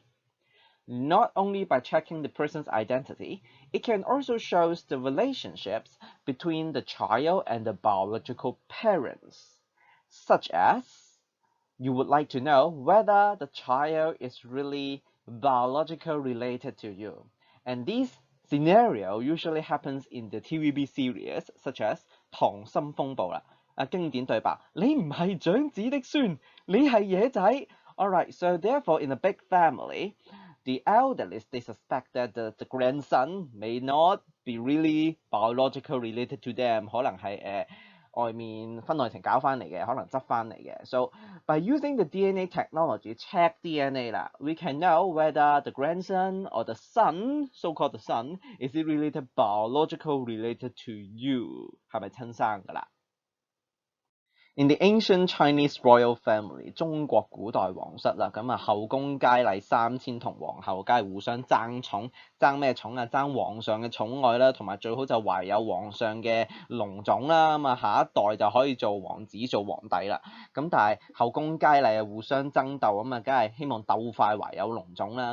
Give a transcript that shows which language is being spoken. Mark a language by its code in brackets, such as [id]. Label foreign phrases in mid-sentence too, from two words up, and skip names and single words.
[en] Not only by checking the person's identity, it can also show the relationships between the child and the biological parents, such as you would like to know whether the child is really biologically related to you. And this scenario usually happens in the TVB series such as 溏心風暴啦。 [yue] 經典對白，你唔係長子的孫，你係野仔。 [en] Alright, so therefore in a big family, the elderly they suspect that the grandson may not be really biologically related to them， [yue] 可能係外面婚外情搞翻嚟嘅，可能執翻嚟嘅。 [en] So by using the DNA technology, check DNA 啦 we can know whether the grandson or the son, so-called the son, is it related biologically related to you， [yue] 係咪親生㗎啦 [en] ？In the ancient Chinese royal family， [yue] 中國古代皇室啦，咁後宮佳麗3000同皇后梗係互相爭寵，爭咩寵啊？爭皇上嘅寵愛啦，同埋最好就懷有皇上嘅龍種啦，下一代就可以做王子做皇帝啦。咁但係後宮佳麗互相爭鬥，梗係希望鬥快懷有龍種啦。